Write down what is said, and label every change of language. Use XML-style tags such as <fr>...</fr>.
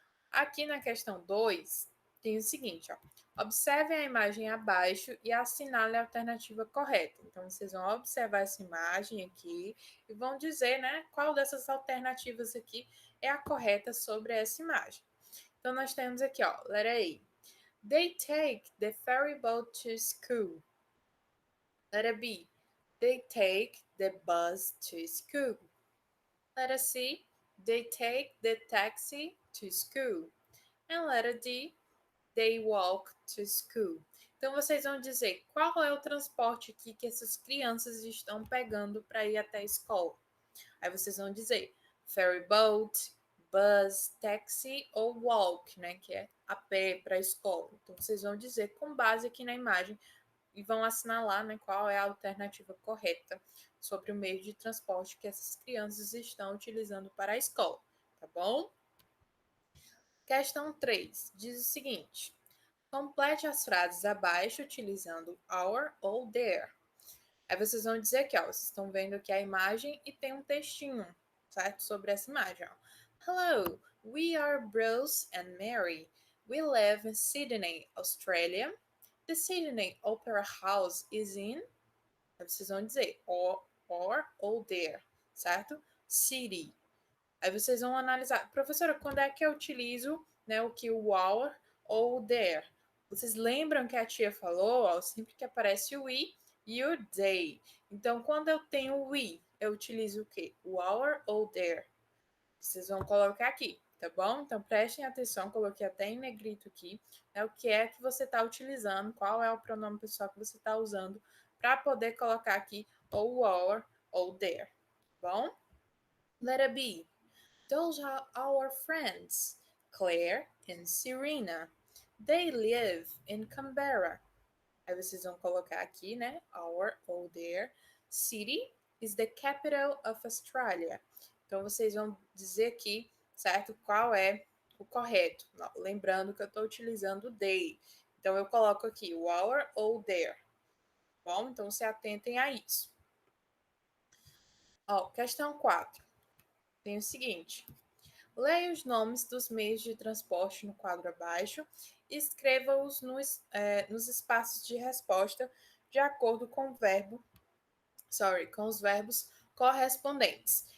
<pt>Aqui na questão 2, tem o seguinte, observem a imagem abaixo e assinale a alternativa correta. Então, vocês vão observar essa imagem aqui e vão dizer, né, qual dessas alternativas aqui é a correta sobre essa imagem. Então, nós temos aqui, letra A.</pt> <en>They take the ferry boat to school. Letter B. They take the bus to school. Letter C. They take the taxi to school. And letter D. They walk to school.</en> <pt>Então, vocês vão dizer qual é o transporte aqui que essas crianças estão pegando para ir até a escola. Aí vocês vão dizer ferry boat, bus, taxi ou walk, né? Que é a pé para a escola. Então, vocês vão dizer com base aqui na imagem e vão assinalar, né, qual é a alternativa correta sobre o meio de transporte que essas crianças estão utilizando para a escola, tá bom? Questão 3 diz o seguinte: complete as frases abaixo utilizando our ou their. Aí vocês vão dizer aqui, vocês estão vendo aqui a imagem e tem um textinho, certo? Sobre essa imagem,</pt> <en>Hello, we are Bruce and Mary. We live in Sydney, Australia. The Sydney Opera House is in.</en> <pt>Aí vocês vão dizer</pt> <en>or there,</en> <pt>certo? City. Aí vocês vão analisar, professora, quando é que eu utilizo, né, o que o our ou o there? Vocês lembram que a tia falou, sempre que aparece o we e o they. Então, quando eu tenho o we, eu utilizo o quê? O our ou there? Vocês vão colocar aqui, tá bom? Então, prestem atenção, coloquei até em negrito aqui, né, o que é que você está utilizando, qual é o pronome pessoal que você está usando para poder colocar aqui ou our ou there, tá bom?</pt> <en>Letter B. Those are our friends, Claire and Serena. They live in Canberra.</en> <pt>Aí vocês vão colocar aqui, né? Our ou their.</pt> <en>City is the capital of Australia.</en> <pt>Então vocês vão dizer aqui, certo? Qual é o correto. Lembrando que eu estou utilizando they. Então eu coloco aqui o our ou their. Bom, então se atentem a isso. Questão 4. Tem o seguinte: leia os nomes dos meios de transporte no quadro abaixo e escreva-os nos espaços de resposta de acordo com com os verbos correspondentes.</pt>